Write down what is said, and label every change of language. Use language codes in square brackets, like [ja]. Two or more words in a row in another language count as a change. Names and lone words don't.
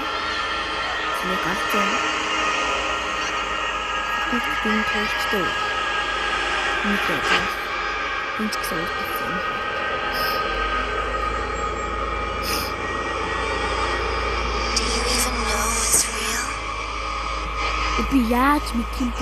[ko] 집에 갔죠. 그렇게 더 시도 이렇게 [mn] энэ ч гэсэн үлдсэн. [en] Do you even know it's real? [mn] Би яаж мэдэх юм бэ?